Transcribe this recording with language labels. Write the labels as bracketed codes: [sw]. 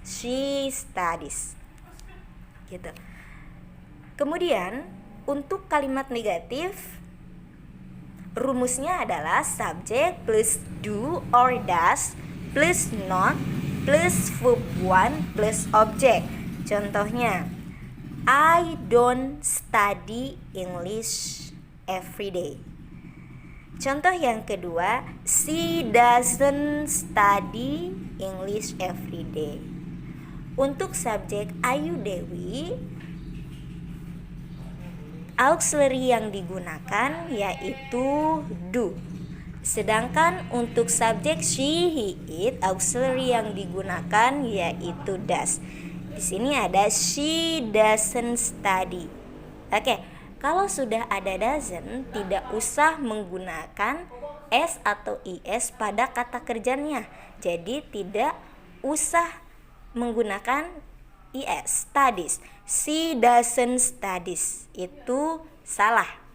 [en] She studies. [id] Gitu. Kemudian untuk kalimat negatif, rumusnya adalah subjek plus do or does plus not plus verb 1 plus objek. [en] Contohnya, I don't study English every day. [id] Contoh yang kedua, [en] she doesn't study English every day. [id] Untuk subjek Ayu Dewi, auxiliary yang digunakan yaitu do. Sedangkan untuk subjek she, he, it, auxiliary yang digunakan yaitu does. Di sini ada [en] she doesn't study. [id] Oke, kalau sudah ada doesn't, tidak usah menggunakan s atau is pada kata kerjanya. Jadi tidak usah menggunakan is, studies. [en] She doesn't studies. [id] Itu salah.